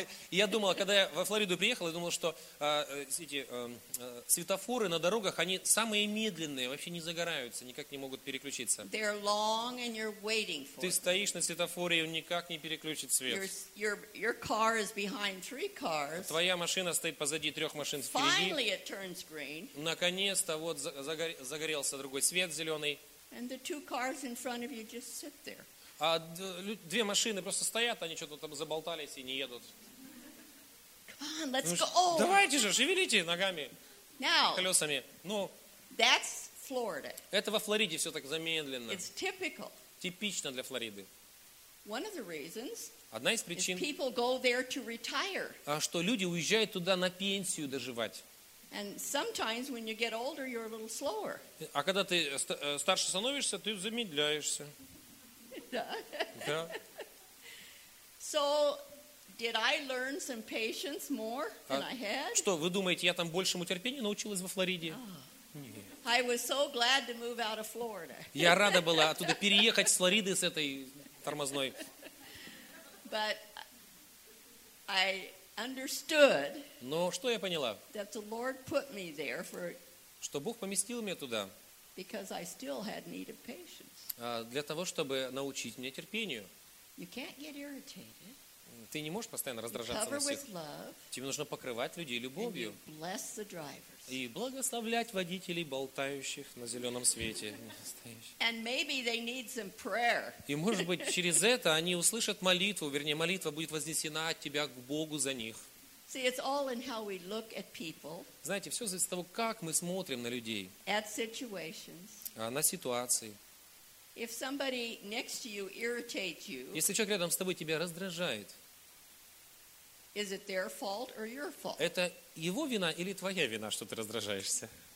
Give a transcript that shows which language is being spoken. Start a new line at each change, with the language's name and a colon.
Russian: Я думала, когда я во Флориду приехал, я думал, что эти светофоры на дорогах, они самые медленные, вообще не загораются, никак не могут переключиться.
English: They're long and you're waiting for
Russian: Ты стоишь на светофоре, и он никак не переключит свет.
English: Your car is behind three cars.
Russian: Твоя машина стоит позади трех машин впереди.
English: Finally it turns green.
Russian: Наконец-то вот загорелся другой свет зеленый.
English: And the two cars in front of you just sit there.
Russian: А две машины просто стоят, они что-то там заболтались и не едут.
English: Come on, let's go.
Russian: Давайте же, шевелите ногами,
English: Now,
Russian: колесами. Ну,
English: that's Florida.
Russian: Это во Флориде все так замедленно.
English: It's typical.
Russian: Типично для Флориды.
English: One of the reasons
Russian: Одна из причин,
English: is people go there to retire.
Russian: Что люди уезжают туда на пенсию доживать.
English: And sometimes when you get older, you're a little slower.
Russian: А когда ты старше становишься, ты замедляешься. Да.
English: So, did I learn some patience more than I had?
Russian: Что вы думаете, я там большему терпению научилась во Флориде?
English: I was so glad to move out of Florida.
Russian: Я рада была оттуда переехать с Флориды с этой тормозной.
English: But I understood.
Russian: Но что я поняла?
English: That the Lord put me there for.
Russian: Что Бог поместил меня туда?
English: Because I still had need of patience.
Russian: Для того, чтобы научить меня терпению.
English: You can't get irritated.
Russian: Ты не можешь постоянно раздражаться на всех. Тебе нужно покрывать людей любовью.
English: And you bless the drivers.
Russian: И благословлять водителей, болтающих на зеленом свете.
English: And maybe they need some prayer.
Russian: И, может быть, через это они услышат молитву, вернее, молитва будет вознесена от тебя к Богу за них.
English: See, it's all in how we look at people.
Russian: Знаете, все зависит от того, как мы смотрим на людей.
English: At situations.
Russian: На ситуации.
English: If somebody next to you irritates you,
Russian: если человек рядом с тобой тебя раздражает,
English: is it their fault or your fault?
Russian: Это его вина или твоя вина, что ты раздражаешься?